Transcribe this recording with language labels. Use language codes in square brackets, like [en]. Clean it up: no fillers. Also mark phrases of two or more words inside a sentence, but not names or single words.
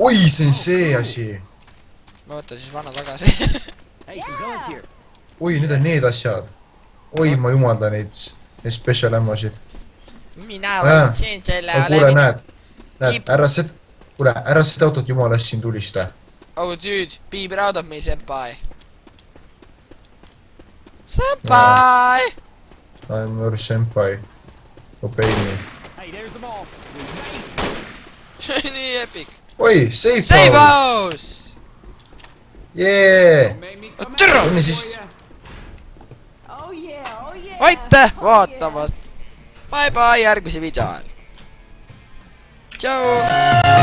[et] oi, see on see asi. ma võtan siis vana tagasi. oi, need on need asjad. oi, ma jumaldan neid special ammosid. mina võtsin selle kuule, näed, ära seda... kuule, ära seda autot jumala eest siin tulista. [en] oh dude, be proud of me, senpai. Senpai! I'm your senpai. Obey me. [et] see on nii epic. oi, [en] safe Save house! house! [et] Jee! Türa! on siis... [en] Oh yeah. [et] aitäh vaatamast! [en] Bye bye [et] järgmise video ajal! Tšau!